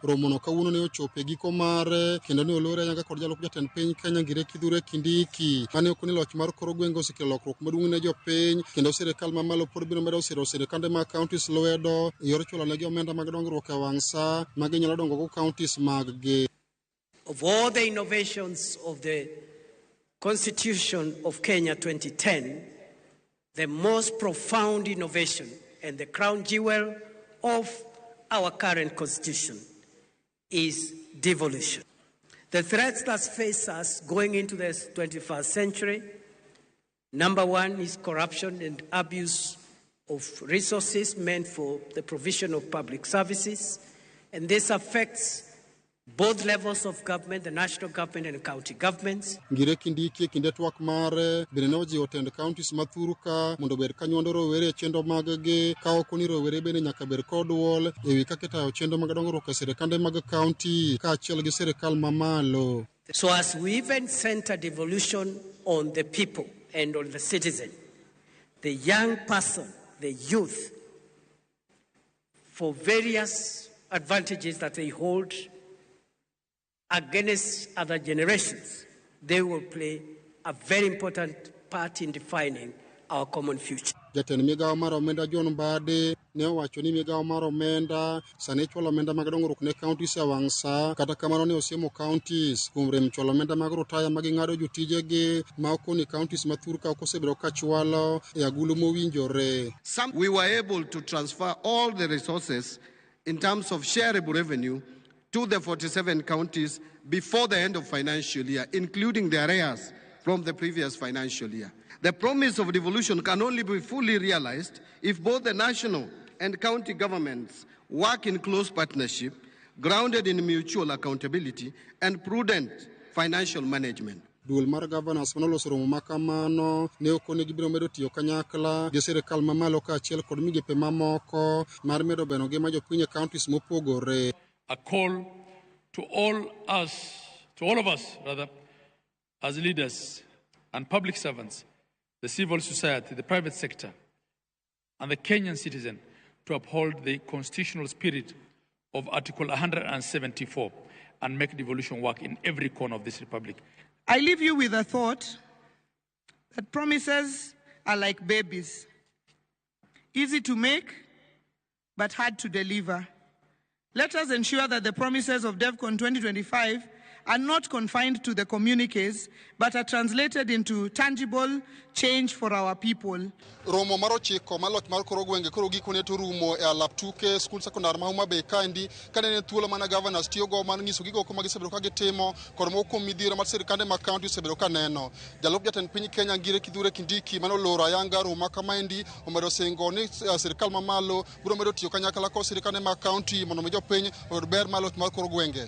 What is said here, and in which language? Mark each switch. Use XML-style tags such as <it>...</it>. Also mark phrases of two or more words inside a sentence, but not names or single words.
<luo>Romono kawuono ne ochopo e giko mare kendo ne olore ayanga kod jalup jatend piny Kenya Ngire Kithure Kindiki mane okoni loch mar kor gwenge osekelo lokruok maduong' ne jopiny kendo sirikal mamalo pod biro medo siro sirikande mag counties lwedo yor chulo ne omenda mag dongruok e wang' sa ma ginyalo dongo go counties mag-gi.</luo> <en>Of all the innovations of the Constitution of Kenya 2010, the most profound innovation and the crown jewel of our current constitution is devolution. The threats that face us going into the 21st century, number one is corruption and abuse of resources meant for the provision of public services, and this affects both levels of government, the national government and the county governments.</en> <luo>Ngire Kindiki kinde twak mare bende ne ojiwo tend counties mathuru ka mondo bed kanyondo rowere e chenro mag-gi ka okoni rowere bende nyaka bed kod duol e wi kaka itayo chenro mag dongruok e sirikande mag county kaachiel gi sirikal mamalo.</luo> <en>So as we even center devolution on the people and on the citizen, the young person, the youth, for various advantages that they hold against other generations, they will play a very important part in defining our common future.</en> <luo>Jatend migawo mar omenda John Mbadi ne owacho ni migawo mar omenda sani chwalo omenda mag dongruok ne counties e wang' sa, kata kamano ne osiemo counties kuom rem chwalo omenda mag rutaya ma ging'ado jotijegi ma okoni counties mathur ka ok osebedo ka chwalo e agulu mowinjore.</luo> <en>We were able to transfer all the resources in terms of shareable revenue to the 47 counties before the end of financial year, including the arrears from the previous financial year. The promise of devolution can only be fully realized if both the national and county governments work in close partnership, grounded in mutual accountability and prudent financial management.</en> <luo>Duol mar governors manoloso romo makamano ne okoni gibiro medo tiyo kanyakla gi sirikal mamalo kaachiel kod migepe mamoko mar medo beno ngima jopiny e counties mopogore.</luo> <en>A call to all of us, as leaders and public servants, the civil society, the private sector, and the Kenyan citizen to uphold the constitutional spirit of Article 174 and make devolution work in every corner of this republic. I leave you with a thought that promises are like babies, easy to make, but hard to deliver. Let us ensure that the promises of DevCon 2025 are not confined to the communiques, but are translated into tangible change for our people.</en> <luo>Romo maro chiko malot mar koro gwenge koro gikone to rumo e alap tuke skul sekondar ma Homa Bay kandi kanene thuolo mana governors tiyo go man nyiso gigo kuma gisebedo ka gitimo kod moko midhiro mar sirkande ma county osebedo ka neno. Jalup jatend piny Kenya Ngire Kithure Kindiki mano loro ayanga Roma kamaendi omedo singo ni sirkal mamalo biro medo tiyo kanyakla ko sirkande ma county mondo mi jopiny oyud ber malot mar koro gwenge.</luo>